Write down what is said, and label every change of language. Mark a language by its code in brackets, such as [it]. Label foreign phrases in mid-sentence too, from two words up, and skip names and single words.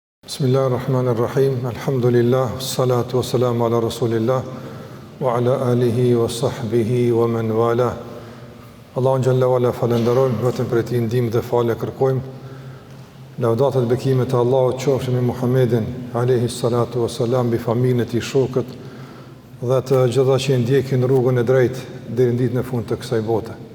[ar] بسم الله الرحمن الرحيم. الحمد لله، الصلاة والسلام على رسول الله وعلى آله وصحبه ومن والاه. [sq] Allahun [ar] جل وعلا [sq] falenderojmë, vetëm për ti ndihmë dhe falë kërkojmë. Lavdatat bekimet e Allahut qofshin me Muhammedin [ar] عليه الصلاة والسلام, [sq] bi familjen e tij, shokët dhe të gjitha që ndjekin rrugën e drejtë deri në ditën e fundit të kësaj bote.